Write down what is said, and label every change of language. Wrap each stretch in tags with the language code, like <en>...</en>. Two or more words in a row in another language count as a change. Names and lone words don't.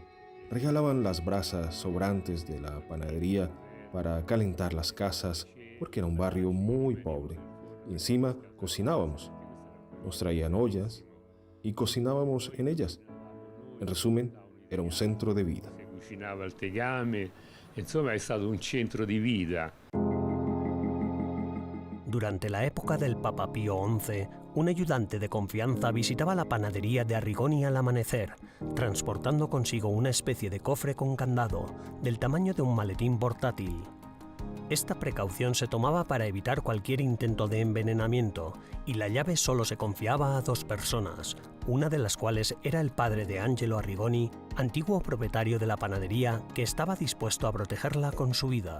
<es>Regalaban las brasas sobrantes de la panadería para calentar las casas, porque era un barrio muy pobre. Y encima cocinábamos. Nos traían ollas y cocinábamos en ellas. En resumen, era un centro de vida.</es> <it>Insomma, è stato un centro di vita.</it> <es>Durante la época del Papa Pío XI, un ayudante de confianza visitaba la panadería de Arrigoni al amanecer, transportando consigo una especie de cofre con candado, del tamaño de un maletín portátil. Esta precaución se tomaba para evitar cualquier intento de envenenamiento, y la llave solo se confiaba a 2 personas, una de las cuales era el padre de Angelo Arrigoni, antiguo propietario de la panadería que estaba dispuesto a protegerla con su vida.</es>